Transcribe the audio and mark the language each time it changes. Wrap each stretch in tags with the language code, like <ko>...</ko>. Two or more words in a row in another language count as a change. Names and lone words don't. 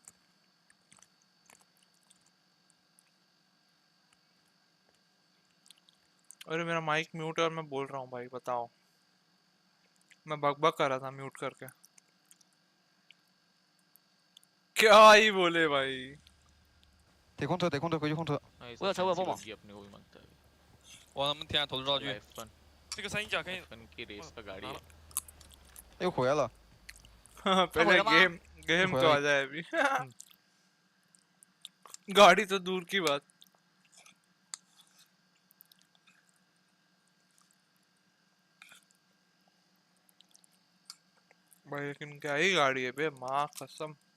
<hi>अरे मेरा माइक म्यूट है और मैं बोल रहा हूँ भाई, बताओ। मैं बकबक कर रहा था म्यूट करके। क्या ही बोले भाई।</hi> <zh>得空特，得空特，回去空特。我有车，我有帮忙。</zh> <hi>अपने को भी मांगता है।</hi> <zh>我能不能听下投掷道具？ F1 这个三一甲可以。</zh> <hi>F1 की रेस का गाड़ी है।</hi> <zh>又回来了。</zh> <hi>पहले गेम तो आ जाए अभी। गाड़ी तो दूर की बात। भाई लेकिन क्या ही गाड़ी है बे, माँ कसम।</hi>